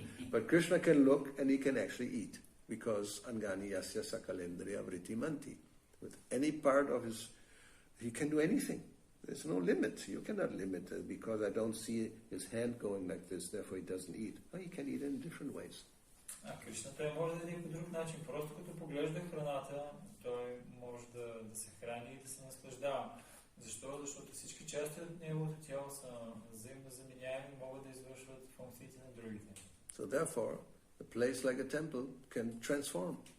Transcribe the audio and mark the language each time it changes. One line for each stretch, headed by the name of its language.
English: But Krishna can look and he can actually eat, because
Sanskrit: Angani Yasya Sakalendriya Vritti-manti.
English: With any part of his, he can do anything. There's no limit. You cannot limit it because I don't see his hand going like this, therefore he doesn't eat. No, he can eat in different ways.
Bulgarian: Кришна той може да яде по друг начин. Просто като поглежда храната, той може да се храни и да се наслаждава. Защо? Защото всички части от неговото тяло са взаимно заменяеми и могат да извършват функциите на другите.
English: So therefore, a place like a temple can transform.